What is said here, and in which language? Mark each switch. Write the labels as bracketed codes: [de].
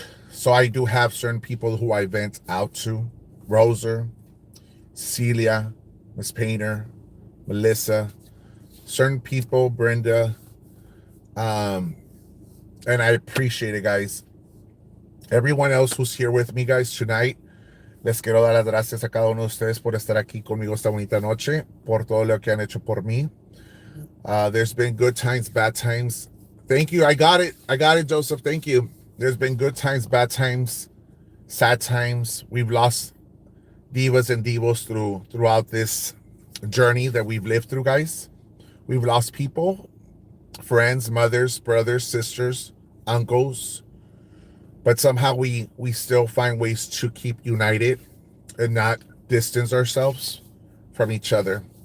[en] So I do have certain people who I vent out to. Roser, Celia, Miss Painter, Melissa, certain people, Brenda, and I appreciate it, guys. Everyone else who's here with me, guys, tonight, [es] les quiero dar las gracias a cada uno de ustedes por estar aquí conmigo esta bonita noche, por todo lo que han hecho por mí. [en] There's been good times, bad times. Thank you. I got it, Joseph. Thank you. There's been good times, bad times, sad times. We've lost divas and divos throughout this journey that we've lived through, guys. We've lost people, friends, mothers, brothers, sisters, uncles, but somehow we still find ways to keep united and not distance ourselves from each other.